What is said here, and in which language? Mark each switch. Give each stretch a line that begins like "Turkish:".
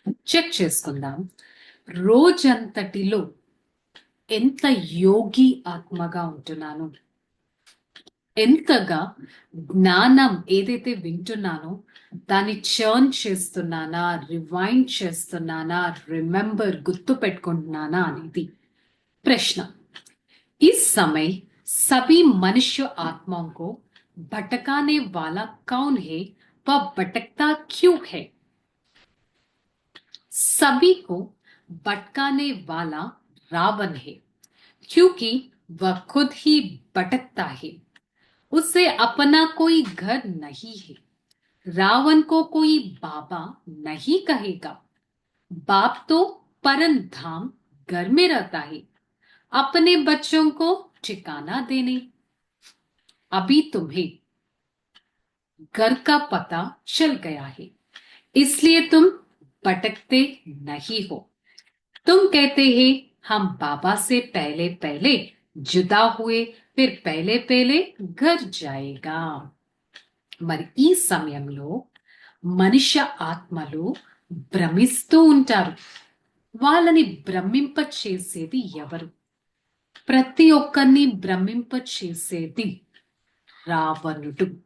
Telugu: Check చేసుకుందాం, రోజంతటిలో ఎంత యోగి ఆత్మగా ఉంటున్నాను, ఎంతగా జ్ఞానం ఏదైతే వింటున్నానో దాన్ని చర్న్ చేస్తున్నానా, రివైండ్ చేస్తున్నానా, రిమెంబర్ గుర్తు పెట్టుకుంటున్నానా అనేది प्रश्न।
Hindi: इस समय सभी मनुष्य आत्माओं को भटकाने वाला कौन है, वह भटकता क्यों है? सभी को भटकाने वाला रावण है, क्योंकि वह खुद ही भटकता है। उसे अपना कोई घर नहीं है। रावण को कोई बाबा नहीं कहेगा। बाप तो परम धाम घर में रहता है, अपने बच्चों को ठिकाना देने। अभी तुम्हें घर का पता चल गया है, इसलिए तुम भटकते नहीं हो। तुम कहते हैं हम बाबा से पहले पहले जुदा हुए, फिर पहले पहले घर जाएगा।
Telugu: మరి ఈ సమయంలో మనుష్య ఆత్మలు భ్రమిస్తూ ఉంటారు. వాళ్ళని భ్రమింప చేసేది ఎవరు? ప్రతి ఒక్కరిని భ్రమింప చేసేది రావణుడు.